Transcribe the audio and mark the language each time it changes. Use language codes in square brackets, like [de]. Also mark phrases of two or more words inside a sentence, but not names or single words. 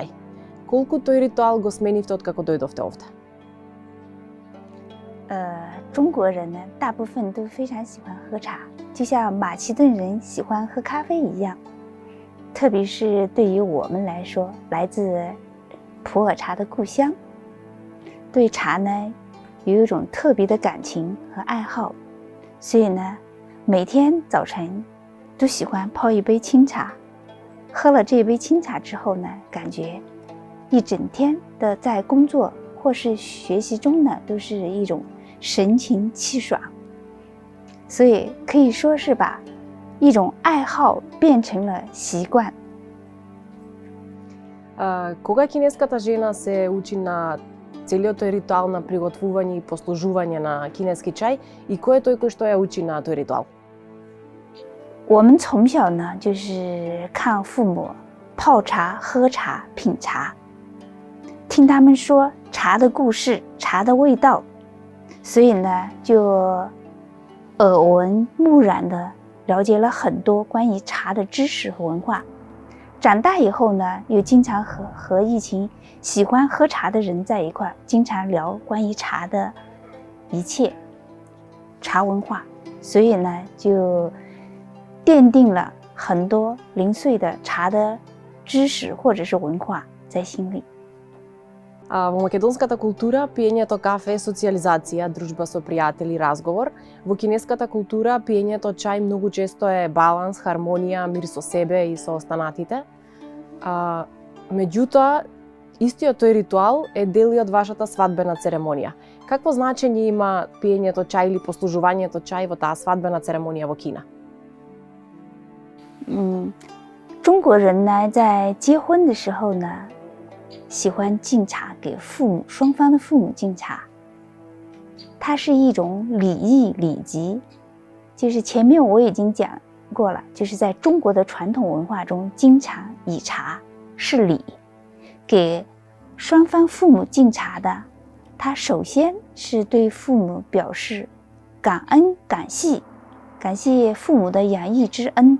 [mk] Колку тој ритуал го сменивте откако дојдовте овде? [zh] 中国人呢，大部分都非常喜欢喝茶，就像马其顿人喜欢喝咖啡一样。特别是对于我们来说，来自普洱茶的故乡，对茶呢有一种特别的感情和爱好，所以呢，每天早晨都喜欢泡一杯清茶。喝了这杯清茶之后呢，感觉一整天的在工作或是学习中呢，都是一种神清气爽。所以可以说是把一种爱好变成了习惯。 [mk] Кога кинеската жена се учи на целиот тој ритуал на приготвување и послужување на кинески чај, и кој е тој кој што ја учи на тој ритуал? [zh] 我们从小呢，就是看父母泡茶、喝茶、品茶，听他们说茶的故事、茶的味道，所以呢，就耳闻目染的了解了很多关于茶的知识和文化。长大以后呢，又经常和一群喜欢喝茶的人在一块，经常聊关于茶的一切茶文化，所以呢，就奠定了很多零碎的茶的知识或者是文化在心里。 [mk] Во македонската култура пиењето кафе е социјализација, дружба со пријатели, разговор. Во кинеската култура пиењето чај многу често е баланс, хармонија, мир со себе и со останатите. Меѓутоа, истиот тој ритуал е дел и од вашата свадбена церемонија. Какво значење има пиењето чај или послужувањето чај во таа свадбена церемонија во Кина? [zh] 中国人呢，在结婚的时候呢，喜欢敬茶给父母，双方的父母敬茶，它是一种礼仪礼节，就是前面我已经讲过了，就是在中国的传统文化中，经常以茶是礼，给双方父母敬茶的，他首先是对父母表示感恩感谢， 感谢父母的养育之恩。